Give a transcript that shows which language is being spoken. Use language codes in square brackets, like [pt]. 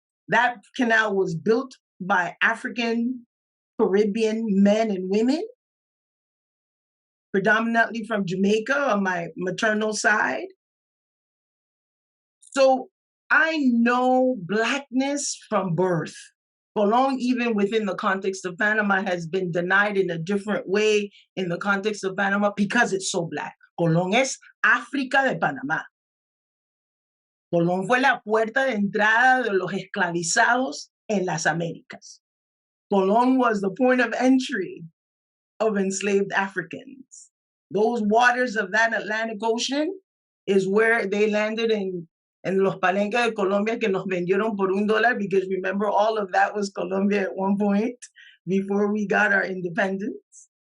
[en] That canal was built by African Caribbean men and women, predominantly from Jamaica on my maternal side. So I know Blackness from birth. Colón, even within the context of Panama, has been denied in a different way in the context of Panama because it's so Black. [es] Colón es África de Panamá. Colón fue la puerta de entrada de los esclavizados en las Américas. [en] Colón was the point of entry of enslaved Africans. Those waters of that Atlantic Ocean is where they landed in [es] los palenques de Colombia que nos vendieron por $1, [en] because remember, all of that was Colombia at one point before we got our independence.